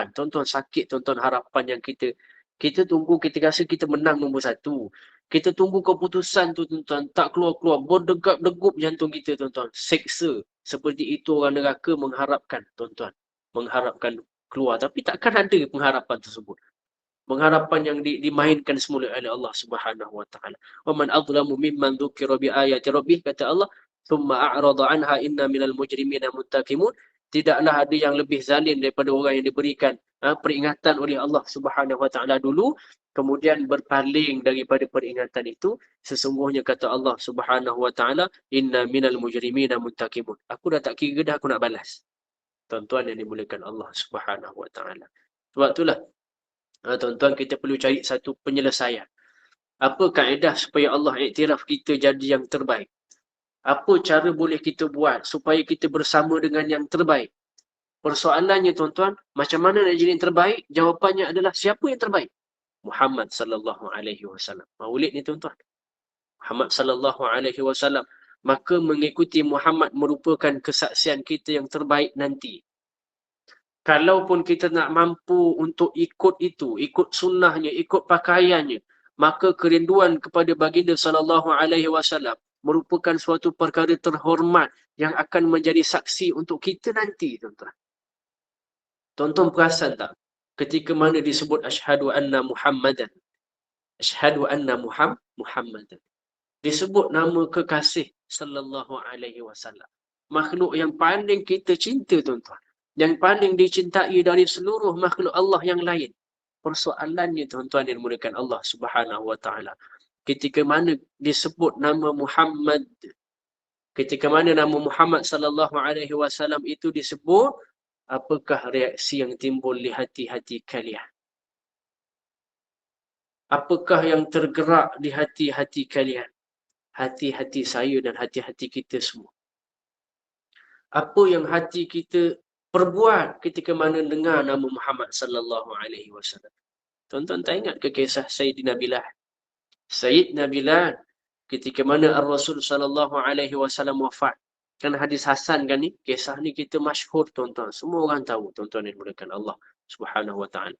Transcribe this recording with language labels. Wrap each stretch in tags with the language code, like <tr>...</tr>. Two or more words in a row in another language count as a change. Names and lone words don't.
<ms>Tuan-tuan sakit, tuan-tuan, harapan yang kita tunggu, kita rasa kita menang nombor satu. Kita tunggu keputusan tu, tuan-tuan, tak keluar-keluar, berdegap-degup jantung kita, tuan-tuan. Seksa. Seperti itu orang neraka mengharapkan, tuan-tuan. Mengharapkan keluar. Tapi takkan ada pengharapan tersebut. Pengharapan yang dimainkan semula oleh Allah</ms> <ar>سبحانه وتعالى. ومن أظلم ممن ذكر بآيات ربه,</ar> <ms>kata Allah,</ms> <ar>ثم أعرض عنها إنا من المجرمين منتقمون.</ar> <ms>Tidaklah ada yang lebih zalim daripada orang yang diberikan peringatan oleh Allah</ms> <ar>سبحانه وتعالى</ar> <ms>dulu, kemudian berpaling daripada peringatan itu. Sesungguhnya kata Allah</ms> <ar>سبحانه وتعالى, إنا من المجرمين منتقمون.</ar> <ms>Aku dah tak kira dah, aku nak balas. Tuan-tuan yang dimuliakan Allah</ms> <ar>سبحانه وتعالى.</ar> <ms>Sebab itulah tuan-tuan, kita perlu cari satu penyelesaian. Apa kaedah supaya Allah iktiraf kita jadi yang terbaik? Apa cara boleh kita buat supaya kita bersama dengan yang terbaik? Persoalannya, tuan-tuan, macam mana nak jadi yang terbaik? Jawapannya adalah siapa yang terbaik? Muhammad</ms> <ar>صلى الله عليه وسلم.</ar> <ms>Maulid ni, tuan-tuan.</ms> <ar>محمد صلى الله عليه وسلم,</ar> <ms>maka mengikuti Muhammad merupakan kesaksian kita yang terbaik nanti. Kalaupun kita nak mampu untuk ikut itu, ikut sunnahnya, ikut pakaiannya, maka kerinduan kepada baginda</ms> <ar>صلى الله عليه وسلم</ar> <ms>merupakan suatu perkara terhormat yang akan menjadi saksi untuk kita nanti, tuan-tuan. Tuan-tuan perasan tak? Ketika mana disebut</ms> <ar>أشهد أن محمدا. أشهد أن محمدا.</ar> <ms>Disebut nama kekasih</ms> <ar>صلى الله عليه وسلم.</ar> <ms>Makhluk yang paling kita cinta, tuan-tuan. Yang paling dicintai dari seluruh makhluk Allah yang lain. Persoalannya, tuan-tuan yang dimuliakan Allah</ms> <ar>سبحانه وتعالى,</ar> <ms>ketika mana disebut nama Muhammad, ketika mana nama Muhammad</ms> <ar>صلى الله عليه وسلم</ar> <ms>itu disebut, apakah reaksi yang timbul di hati-hati kalian? Apakah yang tergerak di hati-hati kalian? Hati-hati saya dan hati-hati kita semua. Apa yang hati kita perbuat ketika mana dengar nama Muhammad</ms> <ar>صلى الله عليه وسلم?</ar> <ms>Tuan-tuan tak ingat ke kisah Sayyidina Bilal? Sayyidina Bilal ketika mana</ms> <ar>الرسول صلى الله عليه وسلم</ar> <ms>wafat. Kan hadis Hasan kan ni? Kisah ni kita masyhur, tuan-tuan. Semua orang tahu, tuan-tuan yang dimuliakan Allah</ms> <ar>سبحانه وتعالى.</ar>